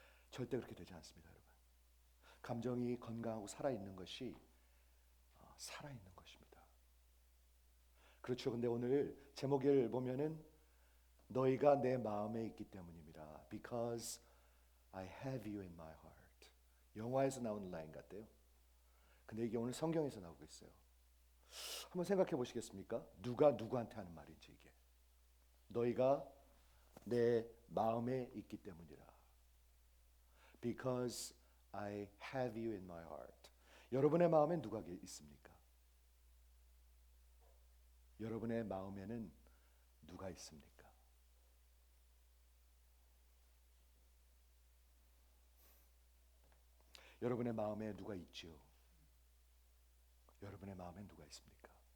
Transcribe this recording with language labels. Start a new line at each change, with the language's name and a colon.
Korean: 절대 그렇게 되지 않습니다, 여러분. 감정이 건강하고 살아있는 것이 살아있는 것입니다. 그렇죠. 근데 오늘 제목을 보면은 너희가 내 마음에 있기 때문입니다.
English: Because I have you in my heart.
Korean: 영화에서 나오는 라인 같대요. 근데 이게 오늘 성경에서 나오고 있어요. 한번 생각해 보시겠습니까? 누가 누구한테 하는 말인지 이게. 너희가 내 마음에 있기 때문이라.
English: Because I have you in my heart.
Korean: 여러분의 마음에 누가 있습니까? 여러분의 마음에는 누가 있습니까? 여러분의 마음에 누가 있지요? 여러분의 마음에 누가 있습니까?